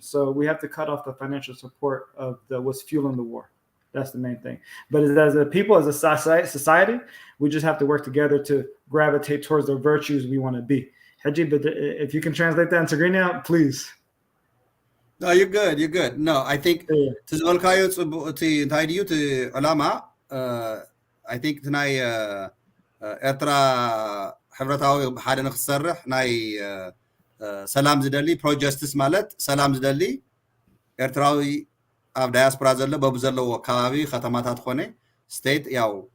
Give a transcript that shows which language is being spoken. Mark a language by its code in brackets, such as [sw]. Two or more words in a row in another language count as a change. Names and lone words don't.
[en] So we have to cut off the financial support of what's fueling the war. That's the main thing. But as a people, as a society, we just have to work together to gravitate towards the virtues we want to be. Haji, but if you can translate that into Tigraynya, please. No, you're good. You're good. No, I think [ti] ትዝበልካዮ ጽቡቕ እቲ እንታይ ድዩ እቲ ዕላማ [en] I think [ti] እቲ ናይ ኤርትራ ሕብረታዊ ብሓደ ንክሰርሕ ናይ ሰላም ዝደሊ ፕሮጀስትስ ማለት ሰላም ዝደሊ ኤርትራዊ ኣብ ዳያስፖራ ዘሎ በብ ዘለዎ ከባቢ ከተማታት ኮነ ስቴት ያው